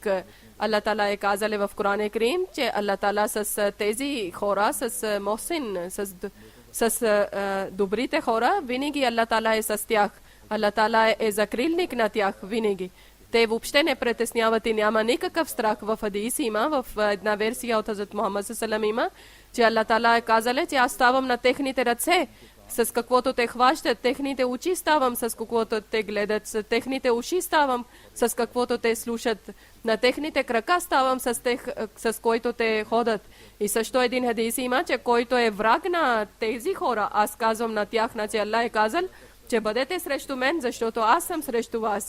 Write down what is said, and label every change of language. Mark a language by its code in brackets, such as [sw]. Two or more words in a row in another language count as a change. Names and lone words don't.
[bg] Аллах Таала е казали в Коран Карим, че Аллах Таала с тези хора, с мохсин, с добрите хора, винаги Аллах Таала е с тях. Аллах Таала е закрилник на тях винаги. Те въобще не притесняват и няма никакъв страх. В хадис има, в една версия от Хазрат Мухаммад [ar] صلى الله عليه وسلم, [bg] че Аллах Таала е казал, че аз ставам на техните ръце, с каквото те хващат, техните очи ставам, с каквото те гледат, с техните уши ставам, с каквото те слушат, на техните крака ставам, с който те ходят. И също един хадис има, че който е враг на тези хора, аз казвам на тях, че Аллах е казал, че бъдете срещу мен, защото аз съм срещу вас.